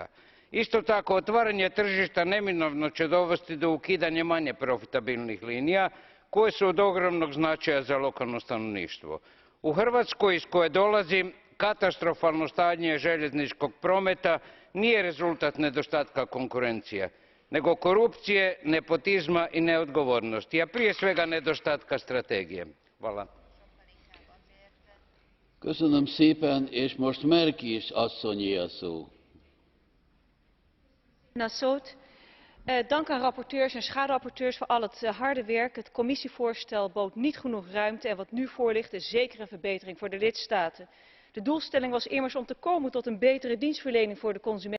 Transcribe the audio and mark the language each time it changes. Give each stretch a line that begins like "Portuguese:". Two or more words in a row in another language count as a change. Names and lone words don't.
Croatian: Isto tako, otvaranje tržišta neminovno će dovesti do ukidanja manje profitabilnih linija koje su od ogromnog značaja za lokalno stanovništvo. U Hrvatskoj, iz koje dolazim, katastrofalno stanje željezničkog prometa nije rezultat nedostatka konkurencije, nego korupcije, nepotizma i neodgovornosti, a prije svega nedostatka strategije. Hvala.
Hungarian: Köszönöm szépen, és most Merkies asszonyé a szó.
Dutch: Dank aan rapporteurs en schaduwrapporteurs voor al het harde werk. Het commissievoorstel bood niet genoeg ruimte en wat nu voor ligt is zeker een verbetering voor de lidstaten. De doelstelling was immers om te komen tot een betere dienstverlening voor de consument.